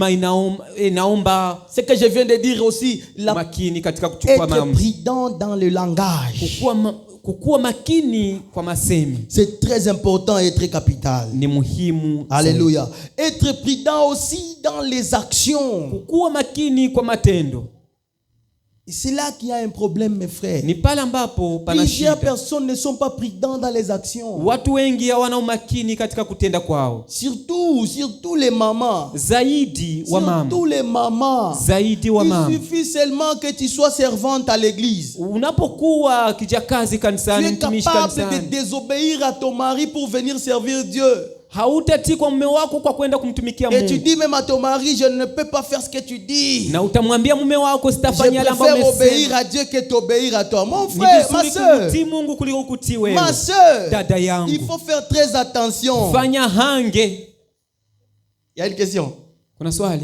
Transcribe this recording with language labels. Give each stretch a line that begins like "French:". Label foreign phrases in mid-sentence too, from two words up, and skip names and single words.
French: Ce que je viens de dire aussi, être prudent dans le langage. C'est très important et très capital. Alléluia. Être prudent aussi dans les actions. C'est là qu'il y a un problème, mes frères.
Swahili: Ni pale ambapo pana
French: Plusieurs
Swahili: shida.
French: personnes ne sont pas prudentes dans les actions.
Swahili: Watu wengi hawana umakini katika kutenda kwao.
French: Surtout les mamans.
Swahili: Zaidi wa mama.
French: Surtout les mamans.
Swahili: Zaidi wa mama.
French: Il suffit seulement que tu sois servante à l'église.
Swahili: Unapokuwa kijakazi kanisani, mtumishi kanisani,
French: tu es capable de désobéir à ton mari pour venir servir Dieu.
Swahili: Hautatii kwa mume wako kwa kwenda kumtumikia Mungu.
French: Et tu dis même à ton mari, je ne peux pas faire ce que tu dis.
Swahili: Na utamwambia mume wako sitafanya yale ambayo umesema.
French: Je préfère obéir à Dieu que t'obéir à toi. Mon frère, ma sœur.
Swahili: Mungu kuliko kutii wewe.
French: Ma sœur.
Swahili: Dada yangu.
French: Il faut faire très attention.
Swahili: Fanya hange.
French: Il y a une question.
Swahili: Kuna swali?